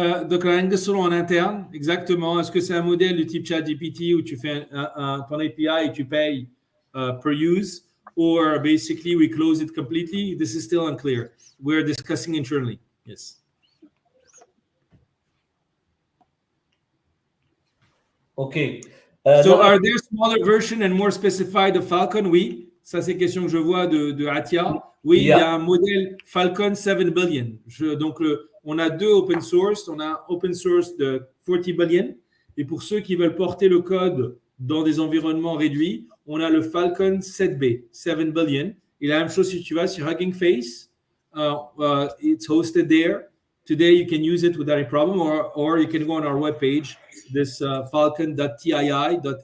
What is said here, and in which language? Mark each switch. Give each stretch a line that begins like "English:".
French: Donc, la ligne en interne, exactement. Est-ce que c'est un modèle du type ChatGPT où tu fais ton API et tu payes per use,
English: or basically we close it completely? This is still unclear. We're discussing internally. Yes. Okay. So are there smaller version and more specified of Falcon?
French: Oui. Ça, c'est une question que je vois de Atia. Oui, il y a un modèle Falcon 7 billion. Donc, on a deux open source. On a open source de 40 billion. Et pour ceux qui veulent porter le code dans des environnements réduits, on a le Falcon 7B, 7 billion. Et la même chose si tu vas sur Hugging Face,
English: it's hosted there. Today, you can use it without any problem, or you can go on our webpage, this falcon.tii.ae.